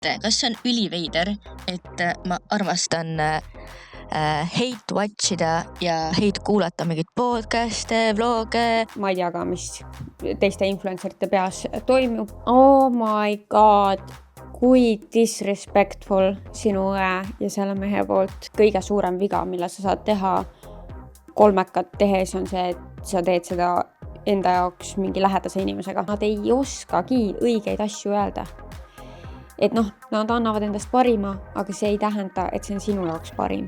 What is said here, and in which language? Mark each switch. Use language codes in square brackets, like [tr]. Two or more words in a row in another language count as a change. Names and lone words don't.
[et] kas see on üliveider, et ma armastan [en] hate watch [et] ida ja hate kuulata mingeid podcast'e, vlog'e. Ma ei tea ka, mis teiste influencerite peas toimub. [en] Oh my god, [et] kui disrespectful sinu õe ja selle mehe poolt. Kõige suurem viga, mille sa saad teha kolmekat tehes on see, et sa teed seda enda jaoks mingi lähedase inimesega. Nad ei oskagi õigeid asju öelda. Et nad annavad endast parima, aga see ei tähenda, et see on sinu jaoks parim.